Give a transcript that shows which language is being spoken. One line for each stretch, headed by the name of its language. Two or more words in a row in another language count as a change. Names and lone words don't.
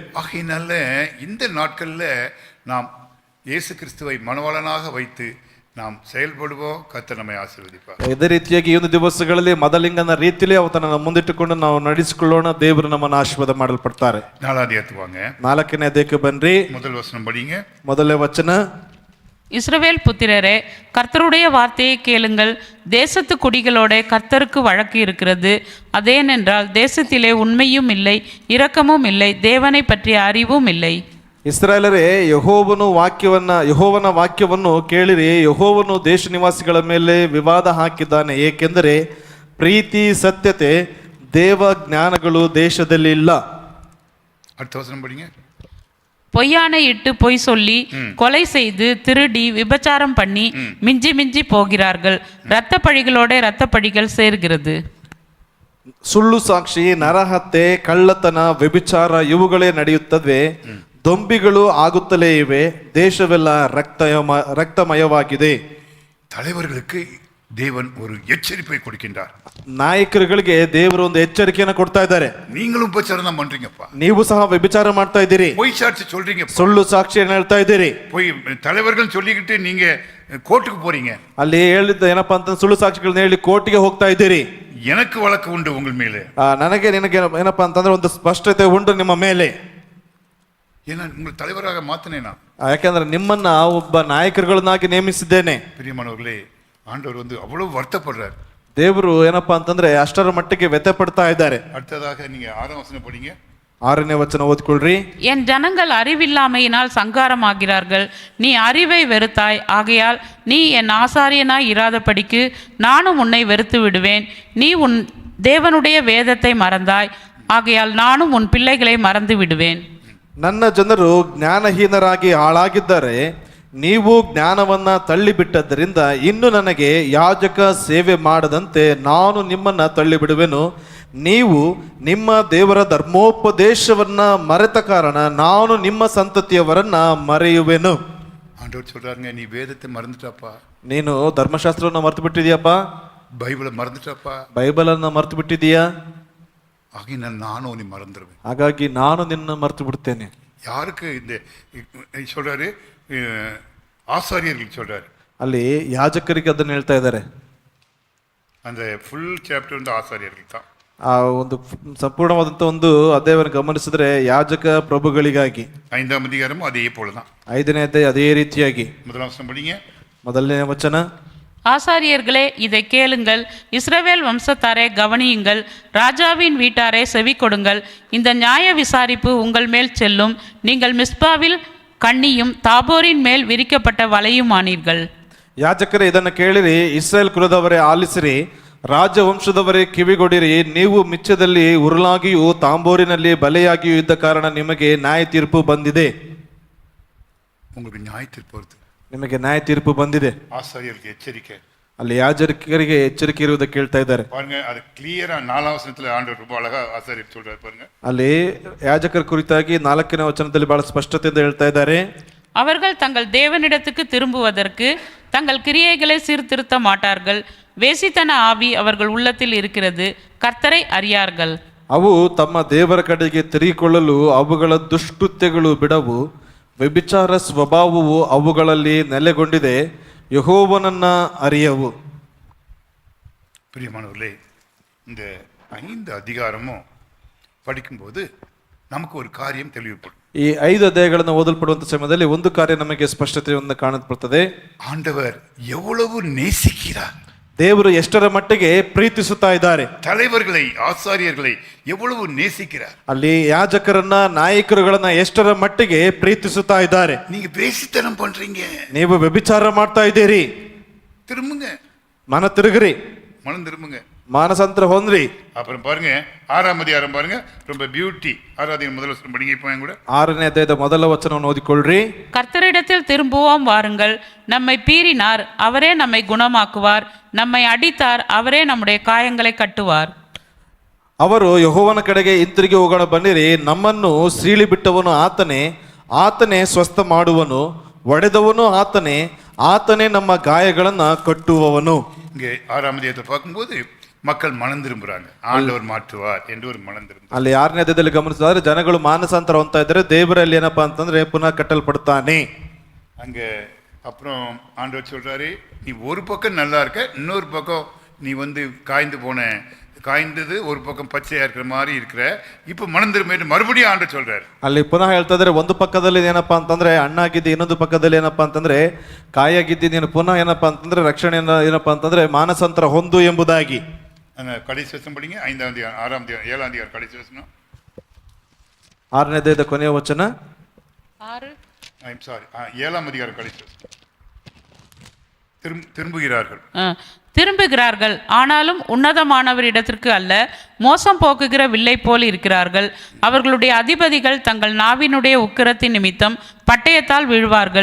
Tamil: ஆகையினால இந்த நாட்கள்ல நாம் இயேசு கிறிஸ்துவை மணவாளனாக வைத்து நாம் செயல்படுவோம், கர்த்தர் நம்மை ಆಶೀರ್ವದಿப்பார்.
Kannada: ಇದೇ ರೀತಿಯಾಗಿ ಈ ಒಂದು ದಿವಸಗಳಲ್ಲಿ ಮದಲಿಂಗನ ರೀತಿಯಲ್ಲಿ ಅವತನ್ನ ಮುಂದಿಟ್ಟುಕೊಂಡು ನಾವು ನಡೆಸಿಕೊಳ್ಳೋಣ. ದೇವರು ನಮ್ಮನ್ನು ಆಶೀರ್ವಾದ ಮಾಡಲ್ಪಡ್ತಾರೆ. 4ನೇ ಅಧ್ಯಾಯಕ್ಕೆ ವಾங்க. 4ನೇ ಅಧ್ಯಾಯಕ್ಕೆ ಬನ್ರಿ.
Tamil: முதல் வசனம் படிங்க.
Kannada: ಮೊದಲನೇ ವಚನ.
Tamil: இஸ்ரவேல் புத்திரரே, கர்த்தருடைய வார்த்தையை கேளுங்கள். தேசத்து குடிகளோட கர்த்தருக்கு வழக்கு இருக்கிறது. அதேனென்றால் தேசத்திலே உண்மையும் இல்லை, இரக்கமும் இல்லை, தேவனை பற்றிய அறிவும் இல்லை.
Kannada: ಇಸ್ರಾಯೇಲರೇ, ಯೆಹೋವನ ವಾಕ್ಯವನ್ನು ಕೇಳಿರಿ. ಯೆಹೋವನು ದೇಶ ನಿವಾಸಿಗಳ ಮೇಲೆ ವಿವಾದ ಹಾಕಿದ್ದಾನೆ, ಏಕೆಂದರೆ ಪ್ರೀತಿ ಸತ್ಯತೆ ದೇವ ಜ್ಞಾನಗಳು ದೇಶದಲ್ಲಿ ಇಲ್ಲ.
Tamil: அடுத்த வசனம் படிங்க. பொய்யானை இட்டு பொய் சொல்லி கொலை செய்து திருடி விபச்சாரம் பண்ணி மிஞ்சி மிஞ்சி போகிறார்கள். இரத்த பழிகளோட இரத்த பழிகள் சேர்கிறது.
Kannada: ಸುಳ್ಳು ಸಾಕ್ಷಿ, ನರಹತ್ಯೆ, ಕಳ್ಳತನ, ವ್ಯಭಿಚಾರ ಇವುಗಳೇ ನಡೆಯುತ್ತವೆ. ದೊಂಬಿಗಳು ಆಗುತ್ತಲೇ ಇವೆ. ದೇಶವೆಲ್ಲ ರಕ್ತಮಯವಾಗಿದೆ.
Tamil: தலைவர்களுக்கு தேவன் ஒரு எச்சரிப்பை கொடுக்கின்றார்.
Kannada: ನಾಯಕರುಗಳಿಗೆ ದೇವರು ಒಂದು ಎಚ್ಚರಿಕೆಯನ್ನು ಕೊಡ್ತಾ ಇದ್ದಾರೆ.
Tamil: நீங்களும் உபச்சாரம் தான் பண்றீங்கப்பா.
Kannada: ನೀವು ಸಹ ವ್ಯಭಿಚಾರ ಮಾಡ್ತಾ ಇದ್ದೀರಿ.
Tamil: பொய் சாட்சி சொல்றீங்க.
Kannada: ಸುಳ್ಳು ಸಾಕ್ಷಿಯನ್ನು ಹೇಳ್ತಾ ಇದ್ದೀರಿ.
Tamil: பொய் தலைவர்கள் சொல்லிக்கிட்டு நீங்க கோர்ட்டுக்கு போறீங்க.
Kannada: ಅಲ್ಲಿ ಹೇಳಿದ್ದ ಏನಪ್ಪಾ ಅಂತ ಸುಳ್ಳು ಸಾಕ್ಷಿಗಳನ್ನ ಹೇಳಿ ಕೋರ್ಟಿಗೆ ಹೋಗ್ತಾ ಇದ್ದೀರಿ.
Tamil: எனக்கு வழக்கு உண்டு உங்கள் ಮೇಲೆ.
Kannada: ನನಗೆ ನಿನಗೆ ಏನಪ್ಪಾ ಅಂತಂದ್ರೆ ಒಂದು ಸ್ಪಷ್ಟತೆ ಉಂಟು ನಿಮ್ಮ ಮೇಲೆ.
Tamil: ஏன்னா உங்கள் தலைவராக மாத்தினேனா.
Kannada: ಯಾಕೆಂದ್ರೆ ನಿಮ್ಮನ್ನ ಒಬ್ಬ ನಾಯಕರುಗಳನ್ನಾಗಿ ನೇಮಿಸಿದ್ದೇನೆ.
Tamil: பிரியமானவர்களே, ஆண்டவர் அவ்வளவு வருத்தப்படுறார்.
Kannada: ದೇವರು ಏನಪ್ಪಾ ಅಂತಂದ್ರೆ ಅಷ್ಟರ ಮಟ್ಟಿಗೆ ವ್ಯಥೆ ಪಡ್ತಾ ಇದ್ದಾರೆ.
Tamil: அடுத்ததாக நீங்க 6ನೇ வசனம் படிங்க.
Kannada: 6ನೇ ವಚನ ಓದ್ಕೊಳ್ರಿ.
Tamil: என் ஜனங்கள் அறிவில்லாமையினால் சங்காரமாகிறார்கள். நீ அறிவை வெறுத்தாய், ஆகையால் நீ என் ஆசாரியனாய் இராதபடிக்கு நானும் உன்னை வெறுத்து விடுவேன். நீ உன் தேவனுடைய வேதத்தை மறந்தாய், ஆகையால் நானும் உன் பிள்ளைகளை மறந்து விடுவேன்.
Kannada: ನನ್ನ ಜನರು ಜ್ಞಾನಹೀನರಾಗಿ ಹಾಳಾಗಿದ್ದಾರೆ. ನೀವು ಜ್ಞಾನವನ್ನ ತಳ್ಳಿಬಿಟ್ಟದ್ದರಿಂದ ಇನ್ನು ನನಗೆ ಯಾಜಕ ಸೇವೆ ಮಾಡದಂತೆ ನಾನು ನಿಮ್ಮನ್ನ ತಳ್ಳಿಬಿಡುವೆನು. ನೀವು ನಿಮ್ಮ ದೇವರ ಧರ್ಮೋಪದೇಶವನ್ನ ಮರೆತ ಕಾರಣ ನಾನು ನಿಮ್ಮ ಸಂತತಿಯವರನ್ನ ಮರೆಯುವೆನು.
Tamil: ஆண்டவர் சொல்றாருங்க, நீ வேதத்தை மறந்துட்டாப்பா.
Kannada: ನೀನು ಧರ್ಮಶಾಸ್ತ್ರವನ್ನ ಮರೆತು ಬಿಟ್ಟಿದೀಯಪ್ಪ.
Tamil: பைபிளை மறந்துட்டாப்பா.
Kannada: ಬೈಬಲ್ ಅನ್ನ ಮರೆತು ಬಿಟ್ಟಿದೀಯಾ.
Tamil: ஆகி நானும் உன்னை மறந்துடுவேன்.
Kannada: ಹಾಗಾಗಿ ನಾನು ನಿನ್ನ ಮರೆತು ಬಿಡ್ತೇನೆ.
Tamil: யாருக்கு இந்த சொல்றாரு? ஆசாரியர்களுக்கு சொல்றாரு.
Kannada: ಅಲ್ಲಿ ಯಾಜಕರಿಗೆ ಅದನ್ನ ಹೇಳ್ತಾ ಇದ್ದಾರೆ.
Tamil: அந்த
English: full chapter
Tamil: ಆಸಾರ್ಯರಿಗೆ தான்.
Kannada: ಆ ಒಂದು ಸಂಪೂರ್ಣವಾದಂತ ಒಂದು ಅಧ್ಯಾಯವನ್ನು ಗಮನಿಸಿದ್ರೆ ಯಾಜಕ ಪ್ರಭುಗಳಿಗಾಗಿ.
Tamil: 5ನೇ ಅಧಿಕಾರமும் அதே போலதான்.
Kannada: 5ನೇ ಅಧ್ಯಾಯ ಅದೇ ರೀತಿಯಾಗಿ.
Tamil: முதலாம் வசனம் படிங்க.
Kannada: ಮೊದಲನೇ ವಚನ.
Tamil: ஆசாரியர்களே, இதை கேளுங்கள். இஸ்ரவேல் வம்சத்தாரே, கவனியுங்கள். ராஜாவின் வீட்டாரே, செவி கொடுங்கள். இந்த நியாய விசாரிப்பு உங்கள் மேல் செல்லும். நீங்கள் மிஸ்பாவில் கண்ணியும் தாபோரின் மேல் விரிக்கப்பட்ட வலையும் ஆனீர்கள்.
Kannada: ಯಾಜಕರೇ, ಇದನ್ನು ಕೇಳಿರಿ. ಇಸ್ರಾಯೇಲ್ ಕುಲದವರೇ ಆಲಿಸಿರಿ. ರಾಜವಂಶದವರೇ ಕಿವಿಗೊಡಿರಿ. ನೀವು ಮಿಚ್ಚದಲ್ಲಿ ಉರುಳಾಗಿಯೂ ತಾಂಬೋರಿನಲ್ಲಿ ಬಲೆಯಾಗಿಯೂ ಇದ್ದ ಕಾರಣ ನಿಮಗೆ ನ್ಯಾಯ ತೀರ್ಪು ಬಂದಿದೆ.
Tamil: உங்களுக்கு நியாய தீர்ப்பு வருது.
Kannada: ನಿಮಗೆ ನ್ಯಾಯ ತೀರ್ಪು ಬಂದಿದೆ.
Tamil: ஆசாரியருக்கு எச்சரிக்கை.
Kannada: ಅಲ್ಲಿ ಯಾಜಕರಿಗೆ ಎಚ್ಚರಿಕೆ ಇರುವುದಕ್ಕೆ ಹೇಳ್ತಾ ಇದ್ದಾರೆ.
Tamil: பாருங்க, அது கிளியரா
Kannada: 4ನೇ ವಚನದಲ್ಲಿ
Tamil: ಆಂಡವರು ரொம்ப அழகா ஆசாரியர் சொல்றாரு பாருங்க.
Kannada: ಅಲ್ಲಿ ಯಾಜಕರ ಕುರಿತಾಗಿ 4ನೇ ವಚನದಲ್ಲಿ ಬಹಳ ಸ್ಪಷ್ಟತೆಯಿಂದ ಹೇಳ್ತಾ ಇದ್ದಾರೆ.
Tamil: அவர்கள் தங்கள் தேவனிடத்துக்கு திரும்புவதற்கு தங்கள் கிரியைகளை சீர்திருத்த மாட்டார்கள். வேசித்தன ஆவி அவர்கள் உள்ளத்தில் இருக்கிறது, கர்த்தரை அறியார்கள்.
Kannada: ಅವು ತಮ್ಮ ದೇವರ ಕಡೆಗೆ ತಿರುಗಿಕೊಳ್ಳಲು ಅವುಗಳ ದುಷ್ಕೃತ್ಯಗಳು ಬಿಡವು. ವ್ಯಭಿಚಾರ ಸ್ವಭಾವವು ಅವುಗಳಲ್ಲಿ ನೆಲೆಗೊಂಡಿದೆ, ಯೆಹೋವನನ್ನ ಅರಿಯವು.
Tamil: பிரியமானவர்களே, இந்த 5 அதிகாரமும் படிக்கும்போது நமக்கு ஒரு காரியம் தெளிவுபடும்.
Kannada: ಈ 5 ಅಧ್ಯಾಯಗಳನ್ನು ಓದಲ್ಪಡುವಂತ ಸಮಯದಲ್ಲಿ ಒಂದು ಕಾರ್ಯ ನಮಗೆ ಸ್ಪಷ್ಟತೆಯನ್ನು ಕಾಣಲ್ಪಡುತ್ತದೆ.
Tamil: ஆண்டவர் எவ்வளவு நேசிக்கிறார்.
Kannada: ದೇವರು ಎಷ್ಟರ ಮಟ್ಟಿಗೆ ಪ್ರೀತಿಸುತ್ತಾ ಇದ್ದಾರೆ.
Tamil: தலைவர்களை, ஆசாரியர்களை எவ்வளவு நேசிக்கிறார்.
Kannada: ಅಲ್ಲಿ ಯಾಜಕರನ್ನ, ನಾಯಕರುಗಳನ್ನ ಎಷ್ಟರ ಮಟ್ಟಿಗೆ ಪ್ರೀತಿಸುತ್ತಾ ಇದ್ದಾರೆ.
Tamil: நீங்க பேசித்தனம் பண்றீங்க,
Kannada: ನೀವು ವ್ಯಭಿಚಾರ ಮಾಡ್ತಾ ಇದ್ದೀರಿ.
Tamil: திரும்புங்க,
Kannada: ಮನ ತಿರುಗ್ರಿ,
Tamil: மனம் திரும்புங்க,
Kannada: ಮಾನಸಾಂತರ ಹೊಂದ್ರಿ.
Tamil: அப்புறம் பாருங்க 6ನೇ அதிகாரம் பாருங்க, ரொம்ப பியூட்டி. 6வது முதல் வசனம் படிங்க இப்போ கூட.
Kannada: 6ನೇ ಅಧ್ಯಾಯದ ಮೊದಲ ವಚನವನ್ನು ಓದಿಕೊಳ್ಳ್ರಿ.
Tamil: கர்த்தரிடத்தில் திரும்புவோம் வாருங்கள். நம்மை பீறினார், அவரே நம்மை குணமாக்குவார். நம்மை அடித்தார், அவரே நம்முடைய காயங்களை கட்டுவார்.
Kannada: ಅವರು ಯೆಹೋವನ ಕಡೆಗೆ ಹಿಂತಿರುಗಿ ಹೋಗೋಣ ಬನ್ನಿರಿ. ನಮ್ಮನ್ನು ಸೀಳಿ ಬಿಟ್ಟವನು ಆತನೇ, ಆತನೇ ಸ್ವಸ್ಥ ಮಾಡುವನು. ಒಡೆದವನು ಆತನೇ, ಆತನೇ ನಮ್ಮ ಗಾಯಗಳನ್ನ ಕಟ್ಟುವವನು.
Tamil: இங்கே 6ನೇ அதிகாரத்தை பார்க்கும்போது மக்கள் மனம் திரும்புறாங்க. ஆண்டவர் மாற்றுவார் என்று ஒரு மனம் திரும்ப.
Kannada: ಅಲ್ಲಿ 6ನೇ ಅಧ್ಯಾಯದಲ್ಲಿ ಗಮನಿಸಿದ್ರೆ ಜನಗಳು ಮಾನಸಾಂತರ ಹೊಂದ್ತಾ ಇದ್ದಾರೆ. ದೇವರಲ್ಲಿ ಏನಪ್ಪಾ ಅಂತಂದ್ರೆ ಪುನಃ ಕಟ್ಟಲ್ಪಡ್ತಾನೆ.
Tamil: அங்க அப்புறம் ஆண்டவர் சொல்றாரு, நீ ஒரு பக்கம் நல்லா இருக்க, இன்னொரு பக்கம் நீ வந்து காய்ந்தது ஒரு பக்கம் பச்சையா இருக்கிற மாதிரி இருக்கிற, இப்போ மனம் திரும்ப மறுபடியும் ஆண்டவர் சொல்றாரு.
Kannada: ಅಲ್ಲಿ ಪುನಃ ಹೇಳ್ತಾ ಇದ್ರೆ ಒಂದು ಪಕ್ಕದಲ್ಲಿ ಏನಪ್ಪಾ ಅಂತಂದ್ರೆ ಹಣ್ಣಾಗಿದ್ದಿ, ಇನ್ನೊಂದು ಪಕ್ಕದಲ್ಲಿ ಏನಪ್ಪಾ ಅಂತಂದ್ರೆ ಕಾಯಾಗಿದ್ದಿ, ನೀನು ಪುನಃ ಏನಪ್ಪಾ ಅಂತಂದ್ರೆ ರಕ್ಷಣೆಯನ್ನ ಏನಪ್ಪಾ ಅಂತಂದ್ರೆ ಮಾನಸಾಂತರ ಹೊಂದು ಎಂಬುದಾಗಿ.
Tamil: கடைசி வசனம் படிங்க, 5ஆம் அதிகாரம் 6ஆம் அதிகாரம் 7ஆம் அதிகாரம் கடைசி வசனம்.
Kannada: 6ನೇ ಅಧ್ಯಾಯದ ಕೊನೆಯ ವಚನ.
Tamil: 7ஆம் அதிகாரம் கடைசி வசனம். திரும்புகிறார்கள். திரும்புகிறார்கள், ஆனாலும் உன்னதமானவரிடத்திற்கு அல்ல, மோசம் போக்குகிற வில்லை போல் இருக்கிறார்கள். அவர்களுடைய அதிபதிகள் தங்கள் நாவினுடைய உக்கிரத்தின் நிமித்தம் பட்டயத்தால் வீழ்வார்கள்.